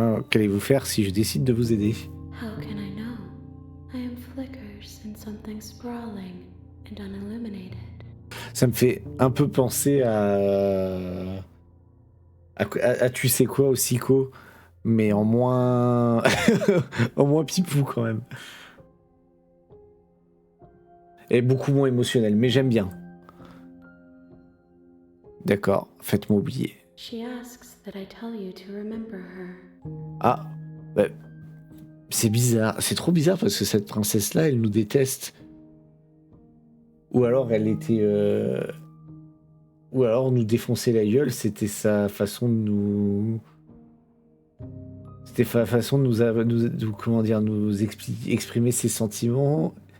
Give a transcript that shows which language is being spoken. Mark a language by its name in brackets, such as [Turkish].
[French] Qu'allez-vous faire si je décide de vous aider? [English] How can I know? I am flickers in something sprawling and unilluminated. [French] Ça me fait un peu penser à tu sais quoi, au Psycho, mais en moins en moins pipou quand même. Et beaucoup moins émotionnel, mais j'aime bien. D'accord, faites-moi oublier. [English] She asks that I tell you to remember her. [French] Ah, bah, c'est bizarre. C'est trop bizarre parce que cette princesse-là, elle nous déteste. Ou alors elle était... Ou alors nous défoncer la gueule, c'était sa façon de nous... C'était sa façon de comment dire, nous exprimer ses sentiments.